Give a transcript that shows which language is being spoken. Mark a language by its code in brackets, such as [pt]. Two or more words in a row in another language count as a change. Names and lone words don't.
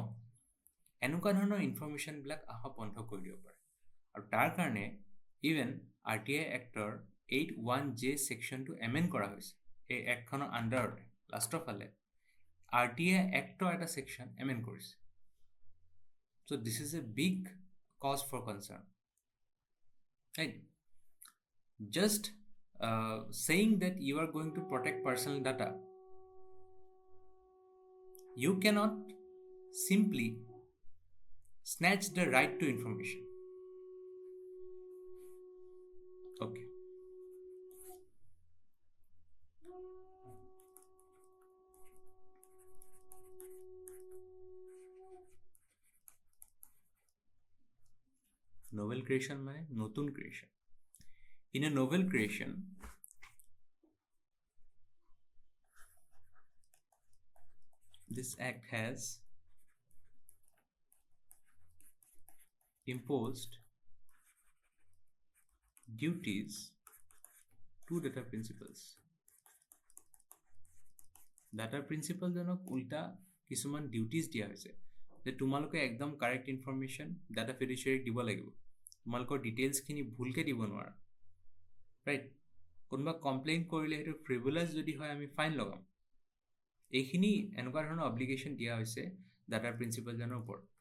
[as] এনেকুৱা ধৰণৰ ইনফৰ্মেশ্যনবিলাক অহা বন্ধ কৰি দিব পাৰে আৰু তাৰ কাৰণে ইভেন RTI এক্টৰ 81J ছেকশ্যনটো এমেণ্ড কৰা হৈছে এই এক্টখনৰ আণ্ডাৰতে লাষ্টৰ ফালে RTI এক্টৰ এটা ছেকশ্যন এমেণ্ড কৰিছে [en] so this is a big cause for concern right just saying that you are going to protect personal data, you cannot simply snatch the right to information. Okay. Novel creation [as] মানে নতুন [en] creation. In a novel creation, this act has imposed duties to data principals. Data principal [as] জনক উল্টা কিছুমান ডিউটিজ দিয়া হৈছে যে তোমালোকে একদম [en] correct information data fiduciaryক [as] দিব লাগিব তোমালোকৰ ডিটেইলছখিনি ভুলকৈ দিব নোৱাৰা ৰাইট কোনোবা কমপ্লেইন কৰিলে সেইটো ফ্ৰিভুলাছ যদি হয় আমি ফাইন লগাম এইখিনি এনেকুৱা ধৰণৰ অব্লিগেশ্যন দিয়া হৈছে [en] data principalজনৰ [as] ওপৰত